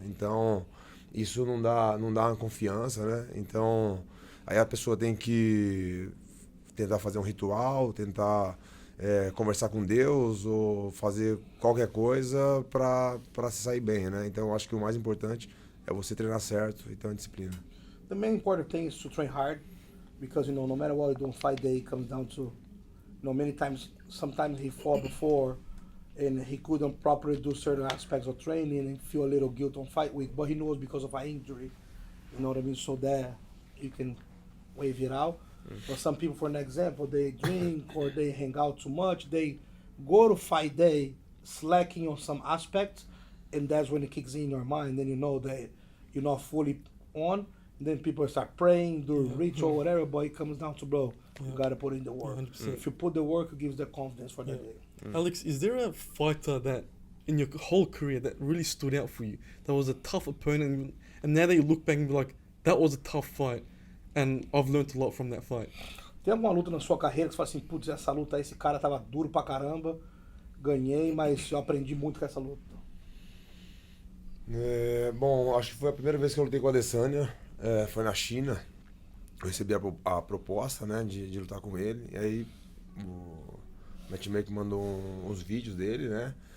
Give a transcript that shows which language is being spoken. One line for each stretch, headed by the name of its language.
Portuguese: Então, isso não dá uma confiança, né? Então, aí a pessoa tem que tentar fazer um ritual, tentar conversar com Deus ou fazer qualquer coisa para se sair bem, né? Então, eu acho que o mais importante é você treinar certo e ter uma disciplina.
English: The main important thing is to train hard, because, you know, no matter what you do on fight day, it comes down to, you know, sometimes he fought before, and he couldn't properly do certain aspects of training and feel a little guilt on fight week, but he knows because of an injury, you know what I mean, so that you can wave it out. But some people, for an example, they drink or they hang out too much, they go to fight day slacking on some aspects, and that's when it kicks in your mind, then you know that you're not fully on, and then people start praying, do ritual, whatever, but it comes down to, bro, you gotta put in the work. 100%. If you put the work, it gives the confidence for the day. Alex, is there a fighter that in your whole career that really stood out for you, that was a tough opponent, and now that you look back and be like, that was a tough fight and I've learned a lot from that fight?
Portuguese: Tem alguma luta na sua carreira que você fala assim, putz, essa luta aí, esse cara tava duro pra caramba, ganhei, mas eu aprendi muito com essa luta? Bom, acho que foi a primeira vez que eu lutei com a Adesanya, foi na China. Eu recebi a proposta, né, de lutar com ele, e aí o matchmaker mandou uns vídeos dele, né?